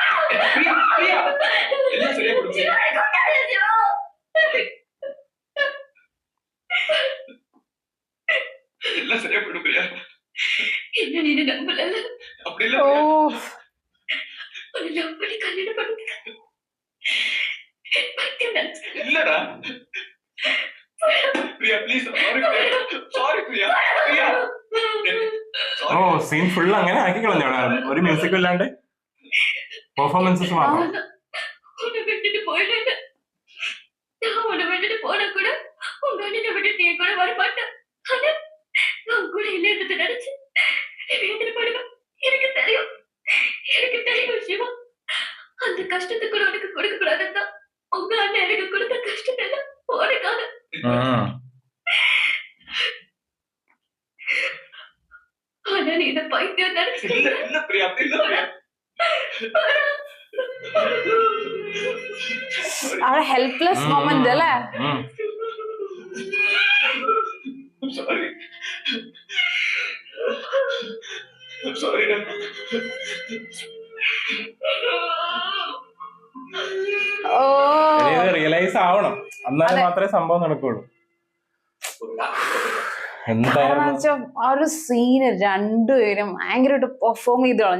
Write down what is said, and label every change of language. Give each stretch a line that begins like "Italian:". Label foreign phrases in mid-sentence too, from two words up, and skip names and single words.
Tamil: எல்லாம் சரியா போடுச்சு. எல்லாம் சரியா போயிடும் பிரியா. என்ன நீ நம்பல? அப்படி இல்ல ഓ ஒரு லவ் பண்ணி கல்யாணம் பண்ணுங்க. இல்லடா பிரியா, ப்ளீஸ். சாரி பிரியா, பிரியா.
Malayalam: ഓ സീൻ ഫുൾ അങ്ങനെ ആക്കി കളഞ്ഞു അവിടെ. ഒരു മ്യൂസിക്കും ഇല്ലാണ്ട് പെർഫോമൻസസ് മാത്രം.
Tamil: உன்னை விட்டுட்டு போயிடுறேன். நான் உன்னை விட்டுட்டு போனா கூட உங்க அண்ணனை விட்டுட்டு என் கூட வரமாட்டேன். ஆனா நான் கூட இல்லைன்னு நினைச்சு வேதனைப்படுவேன். எனக்கு தெரியும், எனக்கு தெரியும் சிவா. அந்த கஷ்டத்தை கூட உனக்கு கொடுக்க கூடாதுதான் உங்க அண்ணன் எனக்கு கொடுத்த கஷ்டத்தை எல்லாம் உனக்காக. ஆனா நீ இதை பைத்தியம் நினைச்சு. இல்ல பிரியா, அப்படி இல்ல பிரியா.
Malayalam: അവിടെ
English: helpless moment
Malayalam: അല്ലേ?
English: Sorry. I'm sorry. ഓ
Malayalam: റിയലൈസ് ആവണം, എന്നാലും മാത്രമേ സംഭവം നടക്കുള്ളൂ. എന്തായാലും ആ ഒരു സീന് രണ്ടുപേരും ഭയങ്കരമായിട്ട് പെർഫോം ചെയ്ത് കളഞ്ഞു.